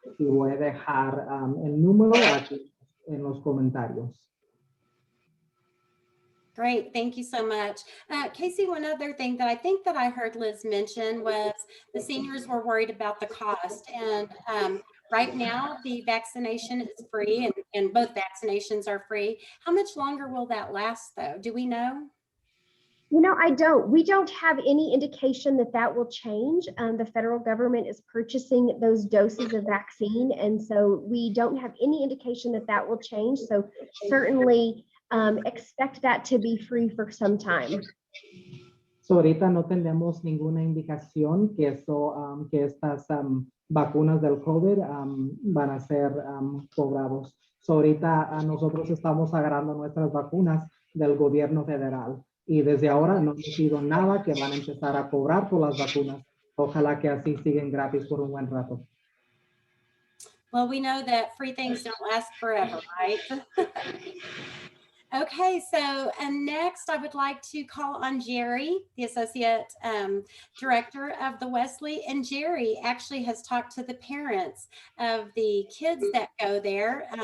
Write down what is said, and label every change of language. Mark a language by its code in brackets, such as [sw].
[es] Y voy a dejar el número aquí en los comentarios. [en] Great, thank you so much. Casey, one other thing that I think that I heard Liz mention was the seniors were worried about the cost. And right now, the vaccination is free and both vaccinations are free. How much longer will that last though? Do we know? You know, I don't. We don't have any indication that that will change. The federal government is purchasing those doses of vaccine. And so we don't have any indication that that will change. So certainly expect that to be free for some time. [es] So, ahorita no tenemos ninguna indicación que estas vacunas del COVID van a ser cobrados. So, ahorita nosotros estamos agarrando nuestras vacunas del gobierno federal y desde ahora no ha sido nada que van a empezar a cobrar por las vacunas. Ojalá que así siguen gratis por un buen rato. [en] Well, we know that free things don't last forever, right? Okay, so next I would like to call on Jerry, the Associate Director of the Wesley. And Jerry actually has talked to the parents of the kids that go there.